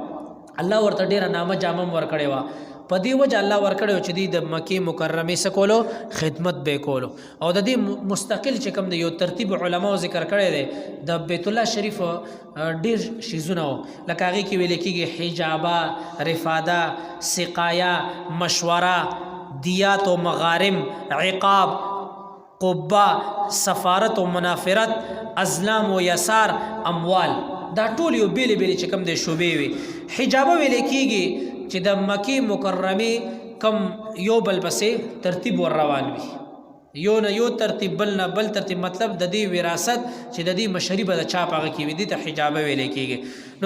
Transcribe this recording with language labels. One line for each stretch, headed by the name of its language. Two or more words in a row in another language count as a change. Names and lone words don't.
Pashto: الله ورته ډیره نامه جامم ورکړې وه، په دې وجه الله ورکړی و چې دی د مکې مکرمې څه کولو، خدمت به کولو. او د دې مستقل چې کوم دی یو ترتیب علماو ذکر کړی دی د بیت الله شریف ډیر شیزونه و، لکه هغې کې ویل کېږي حجابه، رفاده، سقایا، مشوره، دیات و مغارم، عقاب، قبه، سفارت و منافرت، ازلام و یسار، اموال، دا ټول یو بیلې بیلې چې کوم دی شوبې وي. حجابه ویل کېږي چې د مکې مکرمې کم یو بل پسې ترتیب ور روان وي، یو نه یو ترتیب بل نه بل ترتیب، مطلب د دې وراثت چې د دې مشري به د چا په هغه کې وي، دې ته حجابه ویل کېږي.